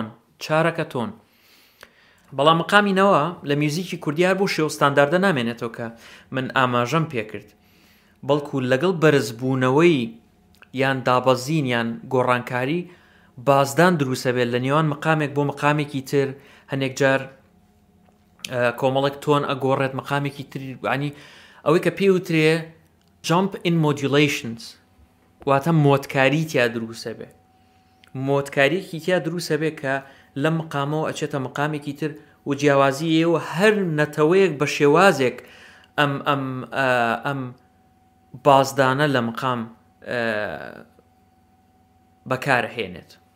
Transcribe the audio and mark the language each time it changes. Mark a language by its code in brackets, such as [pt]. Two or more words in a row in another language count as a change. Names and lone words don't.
[ckb] چارەکە تۆن بەڵام مەقامی نەوا لە میوزیکی کوردیار بۆ شێوە ستانداردە نامێنێتەوە کە من ئاماژەم پێکرد بەڵکو لەگەڵ بەرزبوونەوەی یان دابەزین یان گۆڕانکاری بازدان دروسە بێت لە نێوان مەقامێک بۆ مەقامێکی تر هەنێک جار کۆمەڵێک تۆن ئەگۆڕێت مەقامێکی تر ینی ئەوەی کە پێوترێ [en] jump in modulations [ckb] واتە مۆتکاری تیا دروسە بێ مۆتکاریەکی تیا دروسە بێ کە لەم مەقامەوە ئەچێتە مەقامێکی تر و جیاوازی و هەر نەتەوەیەک بە شێوازێک ئەم بازدانە لە مقام بەکارهێنێت.